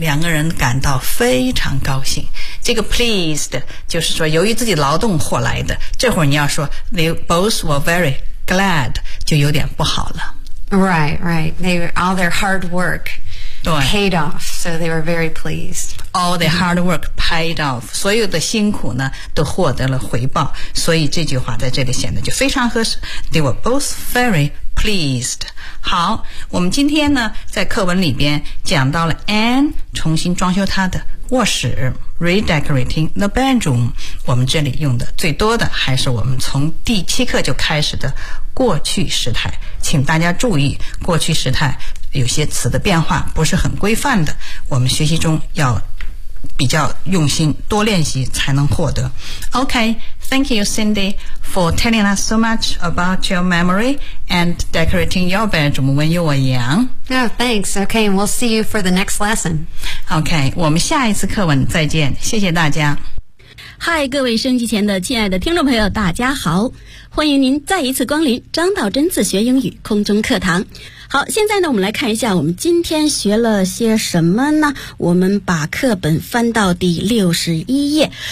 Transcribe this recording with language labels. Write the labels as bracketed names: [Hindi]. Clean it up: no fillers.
[Chinese] 两个人感到非常高兴。这个 pleased 就是说由于自己劳动获来的。这会儿你要说 [English] they both were very glad [Chinese] 就有点不好了。 [English] Right, right. All their hard work paid off, so they were very pleased. All their hard work paid off. [Chinese] 所有的辛苦呢都获得了回报。所以这句话在这里显得就非常合适。 [English] They were both very pleased. [Chinese] 好我们今天呢在课文里边讲到了 Anne 重新装修她的卧室 [English] Redecorating the bedroom [Chinese] 我们这里用的最多的还是我们从第七课就开始的过去时态请大家注意过去时态有些词的变化不是很规范的我们学习中要比较用心多练习才能获得 [English] OK Thank you, Cindy, for telling us so much about your memory and decorating your bedroom when you were young. Oh, thanks. Okay, and we'll see you for the next lesson. [Chinese] Okay, 我们下一次课文再见。谢谢大家。 Hi, 各位收音前的亲爱的听众朋友，大家好。欢迎您再一次光临张道真自学英语空中课堂。好，现在呢，我们来看一下我们今天学了些什么呢？我们把课本翻到第61页。